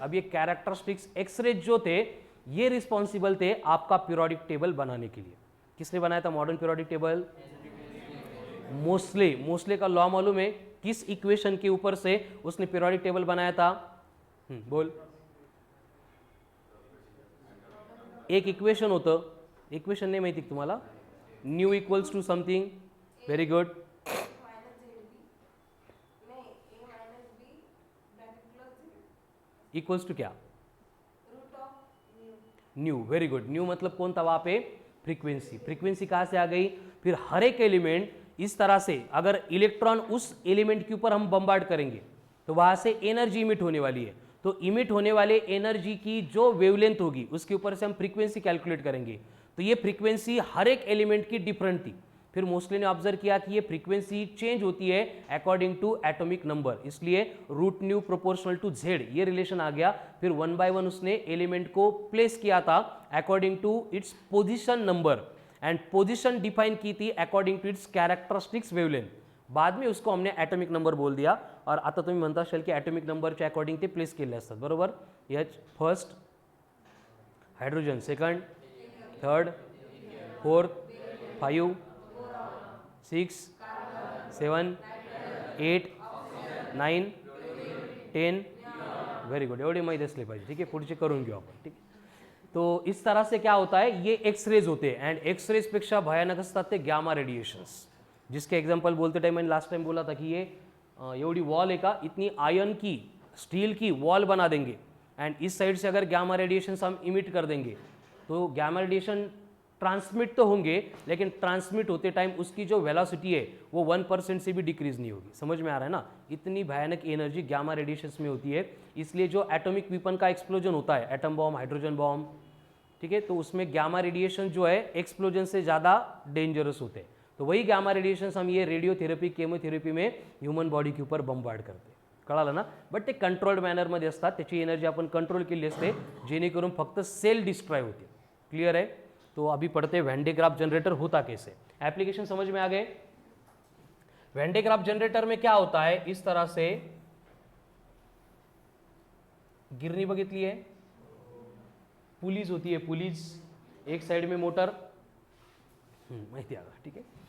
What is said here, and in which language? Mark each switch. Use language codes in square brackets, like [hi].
[hi] अब ये characteristics X-rays जो थे ये रिस्पॉन्सिबल थे आपका पीरियोडिक टेबल बनाने के लिए। किसने बनाया था modern periodic table, Mosley. Mosley का लॉ मालूम है, किस इक्वेशन के ऊपर से उसने पीरियोडिक टेबल बनाया था, बोल। [mr] एक इक्वेशन होतं, इक्वेशन नाही माहिती तुम्हाला, [en] new equals to something, very good, [mr] equals to क्या, न्यू, वेरी गुड। [hi] न्यू मतलब कौन था वहां पे, फ्रीक्वेंसी। फ्रीक्वेंसी कहां से आ गई, फिर हर एक एलिमेंट इस तरह से अगर इलेक्ट्रॉन उस एलिमेंट के ऊपर हम बम्बार्ड करेंगे तो वहां से एनर्जी इमिट होने वाली है। तो इमिट होने वाले एनर्जी की जो वेवलेंथ होगी उसके ऊपर से हम फ्रीक्वेंसी कैलकुलेट करेंगे। तो ये फ्रीक्वेंसी हर एक एलिमेंट की डिफरेंट थी। फिर मोस्टली ने ऑब्जर्व किया कि ये फ्रीक्वेंसी चेंज होती है अकॉर्डिंग टू एटॉमिक नंबर, इसलिए root new proportional to Z ये रिलेशन आ गया। फिर 1 by 1 उसने एलिमेंट को प्लेस किया था according to its position number and position define की थी according to it's characteristics wavelength. बाद में उसको हमने ॲटॉमिक नंबर बोल दिया [mr] और आता तुम्ही म्हणता असाल की ॲटॉमिक नंबरच्या अकॉर्डिंग ते प्लेस केले असतात, बरोबर। H first, hydrogen second, third, fourth, 5, 6, 7, 8, 9, 10, very good, एवढे माहीत असले पाहिजे, ठीक आहे। पुढचे करून घेऊ आपण, ठीक आहे। [hi] तो इस तरह से क्या होता है, ये एक्सरेज होते हैं एंड एक्सरेज [mr] पेक्षा भयानक असतात ते [hi] गॅमा रेडिएशंस, जिसके एग्जांपल बोलते टाइम मैंने लास्ट टाइम बोला था कि ये एवढी वॉल है का, इतनी आयरन की स्टील की वॉल बना देंगे एंड इस साइड से अगर गैमा रेडिएशन हम इमिट कर देंगे तो गैमा रेडिएशन ट्रांसमिट तो होंगे लेकिन ट्रांसमिट होते टाइम उसकी जो वेलोसिटी है वो 1% से भी डिक्रीज नहीं होगी। समझ में आ रहा है ना, इतनी भयानक एनर्जी गैमा रेडिएशन में होती है। इसलिए जो एटॉमिक वीपन का एक्सप्लोजन होता है, एटम बॉम्ब, हाइड्रोजन बॉम्ब, ठीक है, तो उसमें गैमा रेडिएशन जो है एक्सप्लोजन से ज़्यादा डेंजरस होते हैं। तो वही गैमा रेडिएशन हम ये रेडियोथेरपी, केमोथेरपी में ह्यूमन बॉडी के ऊपर बम्बार्ड करते, [mr] कळालं ना। बट ते कंट्रोल्ड मॅनरमध्ये असतात, त्याची एनर्जी आपण कंट्रोल केली असते जेणेकरून फक्त सेल डिस्ट्रॉय होते। [hi] क्लियर है। तो अभी पढ़ते वैन डे ग्राफ जनरेटर होता कैसे, एप्लीकेशन समझ में आ गए। वैन डे ग्राफ जनरेटर में क्या होता है, इस तरह से [mr] गिरनी बघितली [hi] है, पुलीज होती है, पुलीज, एक साइड में मोटर, [mr] माहिती आगा, [hi] ठीक है।